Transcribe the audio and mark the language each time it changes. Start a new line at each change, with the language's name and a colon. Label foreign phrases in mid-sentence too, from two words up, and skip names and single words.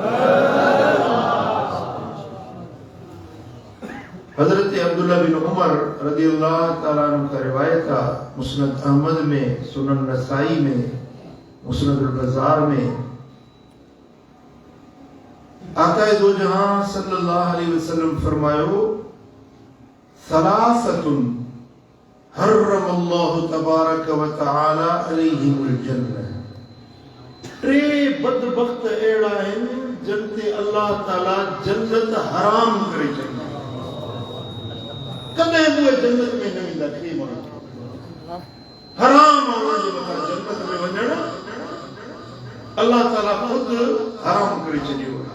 Sindhi: हज़रत अब्दुल्ला बिन उमर
Arabic: رضي الله تعالى عنه
Sindhi: का रिवायत आहे, मुस्नद अहमद में, सुनन नसाई में, मुस्नद अल-बज़ार में। आक़ाए दो जहां
Arabic: صلى الله عليه وسلم फरमायो, ثلاثة حرم الله تبارك وتعالى عليهم الجنة.
Sindhi: टे बदबख्त अहिड़ा आहिनि जिन ते अल्लाह ताला जन्नत हराम करे छॾी। कॾहिं उहे जन्नत में न वेंदा। टे माण्हू हराम आहे जे मथां जन्नत में वञण, अल्लाह ताला ख़ुद हराम करे छॾियो।